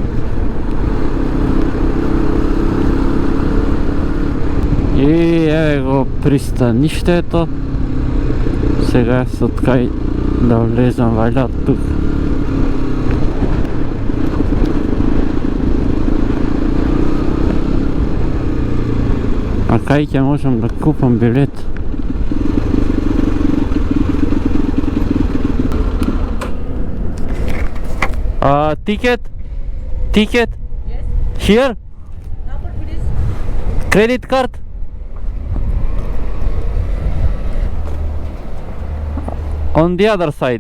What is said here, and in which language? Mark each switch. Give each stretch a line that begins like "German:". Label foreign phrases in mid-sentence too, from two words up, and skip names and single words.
Macedonian: И еве го пристаништето. Сега се откај да влезам вајда од тука. А кај ќе можам да купам билет?
English: Ticket? Ticket? Yes. Here? Number please. Credit card? On the other side.